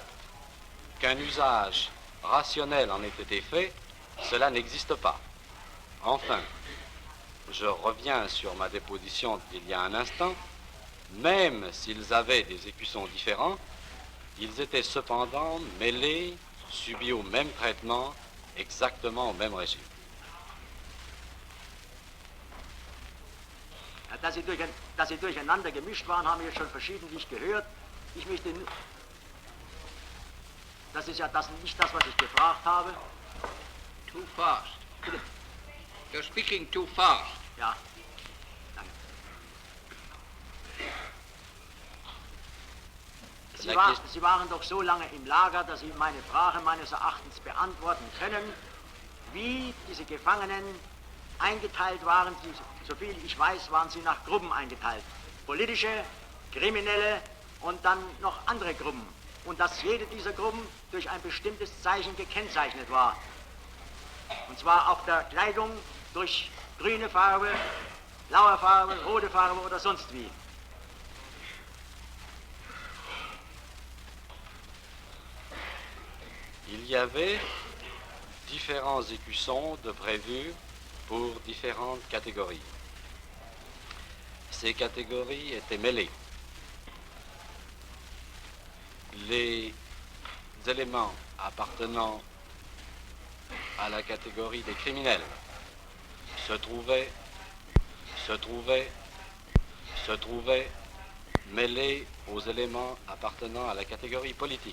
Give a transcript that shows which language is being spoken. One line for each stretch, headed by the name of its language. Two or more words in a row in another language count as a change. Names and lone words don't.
French: Qu'un usage rationnel en ait été fait, cela n'existe pas. Enfin, je reviens sur ma déposition d'il y a un instant, même s'ils avaient des écussons différents, ils étaient cependant mêlés, subis au même traitement, exactement au même régime.
German: Ja, dass sie durcheinander gemischt waren, haben wir schon verschiedentlich gehört. Ich möchte... Das ist ja nicht das, was ich gefragt habe.
English: Too fast.
German: Bitte?
English: You're speaking too fast.
German: Ja, danke. Sie waren doch so lange im Lager, dass Sie meine Frage meines Erachtens beantworten können, wie diese Gefangenen eingeteilt waren. Soviel ich weiß, waren sie nach Gruppen eingeteilt. Politische, kriminelle und dann noch andere Gruppen. Und dass jede dieser Gruppen durch ein bestimmtes Zeichen gekennzeichnet war. Und zwar auf der Kleidung durch grüne Farbe, blaue Farbe, rote Farbe oder sonst wie.
French: Il y avait différents écussons de prévus pour différentes catégories. Ces catégories étaient mêlées. Les éléments appartenant à la catégorie des criminels se trouvaient mêlés aux éléments appartenant à la catégorie politique.